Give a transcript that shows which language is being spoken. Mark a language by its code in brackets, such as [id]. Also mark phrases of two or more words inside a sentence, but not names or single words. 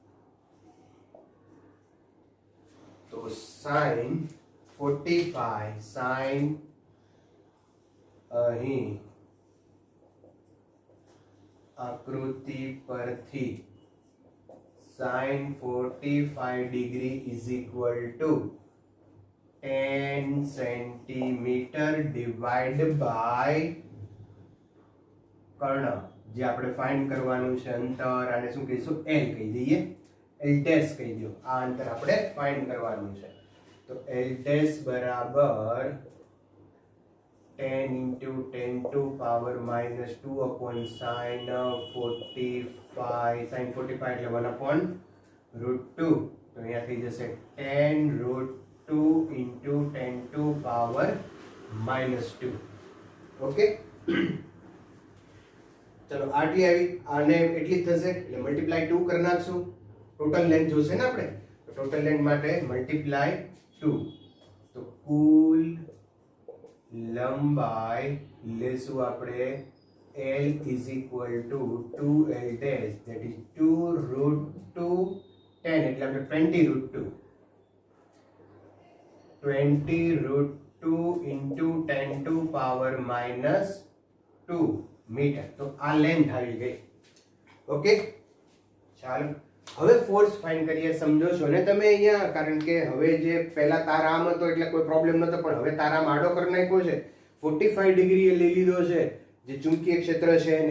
[gu] તો sin 45 sin અહીં આકૃતિ પરથી sin 45 ડિગ્રી [en] is equal to [gu] 10 સેન્ટીમીટર [en] divide by [gu] કર્ણ, જે આપણે ફાઇન્ડ કરવાનું છે અંતર. આને શું કહીશું? L કહી દઈએ. L ડેશ કહી દો. આ અંતર આપણે ફાઇન્ડ કરવાનું છે. તો L ડેશ બરાબર [en] 10 into 10 to power minus 2 upon sin 45. [gu] sin 45 એટલે [en] 1 upon root 2. [gu] તો અહીંયા થઈ જશે [en] 10 root 2 into 10 to power minus 2. [gu] ઓકે, ચલો આટલી આવી. આને એટલી જ થશે એટલે મલ્ટીપ્લાય 2 કરી નાખશું. [en] total length [gu] જોશે ને આપણે, તો [en] total length [gu] માટે મલ્ટીપ્લાય 2. તો કુલ લંબાઈ લેશું આપણે [en] L is equal to 2L dash, that is 2 root 2 10 [gu] એટલે આપણે [en] 20 root 2 root 2 into 10 to power minus 2 [gu] મીટર. તો આ લેન્થ આવી ગઈ. ઓકે, ચાલો હવે [en] force find [gu] કરીએ. સમજો છો ને તમે અહીંયા? કારણ કે હવે જે પહેલા તાર આમ હતો એટલે કોઈ પ્રોબ્લેમ નતો, પણ હવે તાર આમ આડો કરી નાખ્યો છે. 45 ડિગ્રી એ લઈ લીધો છે જે ચુંબકીય ક્ષેત્ર છે એને.